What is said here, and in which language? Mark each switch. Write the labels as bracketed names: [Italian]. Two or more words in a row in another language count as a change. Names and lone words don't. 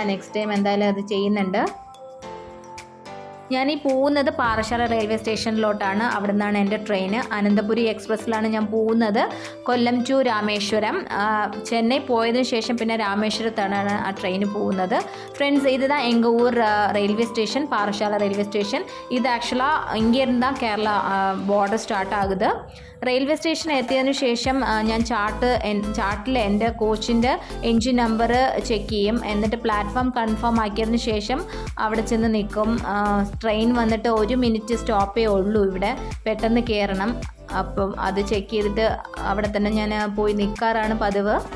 [Malayalam] നെക്സ്റ്റ് ടൈം എന്തായാലും അത് ചെയ്യുന്നുണ്ട്. ഞാനീ പോകുന്നത് പാറശാല റെയിൽവേ സ്റ്റേഷനിലോട്ടാണ്. അവിടെ നിന്നാണ് എൻ്റെ ട്രെയിന്. അനന്തപുരി എക്സ്പ്രസ്സിലാണ് ഞാൻ പോകുന്നത്. കൊല്ലം ടു രാമേശ്വരം. ചെന്നൈ പോയതിനു ശേഷം പിന്നെ രാമേശ്വരത്താണ് ആ ട്രെയിന് പോകുന്നത്. [English] ഫ്ரெண்ட்ஸ், [Tamil] இதுதான் எங்கள் ஊர் ரயில்வே ஸ்டேஷன், பாரசாலை ரயில்வே ஸ்டேஷன். இது ஆக்சுவலாக இங்கேருந்து தான் கேரளா பார்டர் ஸ்டார்ட் ஆகுது. [Malayalam] റെയിൽവേ സ്റ്റേഷൻ എത്തിയതിനു ശേഷം ഞാൻ ചാർട്ടിൽ എൻ്റെ കോച്ചിൻ്റെ എൻജിൻ നമ്പർ ചെക്ക് ചെയ്യും. എന്നിട്ട് പ്ലാറ്റ്ഫോം കൺഫേം ആക്കിയതിന് ശേഷം അവിടെ ചെന്ന് നിൽക്കും. ട്രെയിൻ വന്നിട്ട് 1 മിനിറ്റ് സ്റ്റോപ്പേ ഉള്ളൂ ഇവിടെ, പെട്ടെന്ന് കയറണം. അപ്പം അത് ചെക്ക് ചെയ്തിട്ട് അവിടെ തന്നെ ഞാൻ പോയി നിൽക്കാറാണ് പതിവ്.